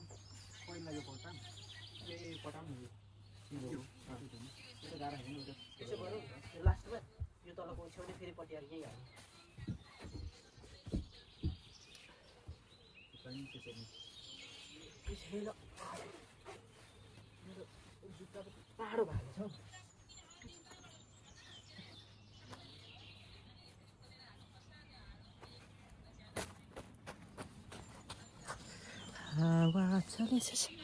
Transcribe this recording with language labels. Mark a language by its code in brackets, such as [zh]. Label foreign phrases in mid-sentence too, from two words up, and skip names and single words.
[ne] पहिला यो पल्टाम [hi] ये पटाम नहीं ये तो गारा है ना [ne] त्यसो गरौँ यो लास्टमा यो तलको ओछ्याउने फेरि पट्याएर यहीँ हाल्नु [hi] कहीं से नहीं [ne] त्यसैले मेरो जुत्ताको पाडो भएको छ हौ हावा चलेछ